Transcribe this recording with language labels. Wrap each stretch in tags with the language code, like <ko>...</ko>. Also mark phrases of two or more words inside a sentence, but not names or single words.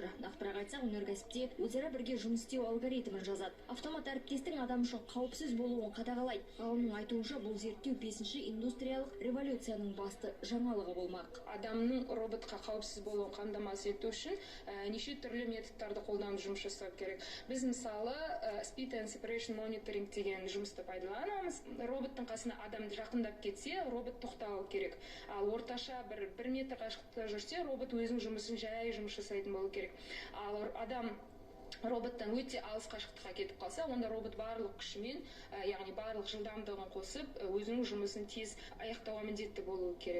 <kk>Нақтырақ айтсақ, өнеркәсіпте өзара бірге жұмыс істеу алгоритмін жазады. Автомат әріптестің адам үшін қауіпсіз болуын қадағалайды. Ғалымның айтуынша, бұл зерттеу 5-ші индустриялық революцияның басты жаңалығы болмақ. Адамның роботқа қауіпсіз болуын қамтамасыз ету үшін неше түрлі методтарды қолданып жұмыс жасау керек. Біз мысалы</kk> <en>speed and separation monitoring</en> <kk>деген жұмысты пайдаланамыз. Роботтың қасына адам жақындап кетсе, робот тоқтауы керек. Ал орташа бір метр қашықтықта жүрсе, робот өзінің жұмысын жай жұмыс жасайтын болу керек. Ал адам роботтан өте алыс қашықтыққа кетіп қалса, онда робот барлық күшімен, яғни барлық жылдамдығын қосып, өзінің жұмысын тез аяқтауға міндетті болуы керек.</kk>